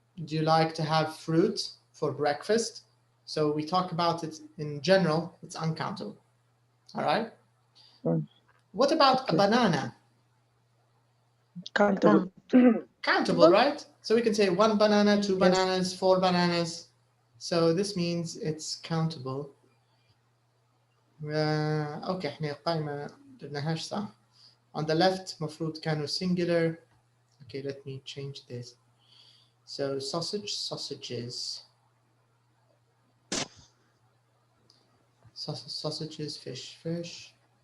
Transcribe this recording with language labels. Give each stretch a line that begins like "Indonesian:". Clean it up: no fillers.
English: Do you like to have fruit for breakfast? So we talk about it in general, it's uncountable. All right? What about a banana? Countable. Countable, right? So we can say 1 banana, 2 bananas, 4 bananas. So this means it's countable.
Arabic: Okay, احنا القائمة درناهاش صح.
English: On the left
Arabic: مفروض كانوا
English: singular. Okay, let me change this. So sausages. Sausages, fish.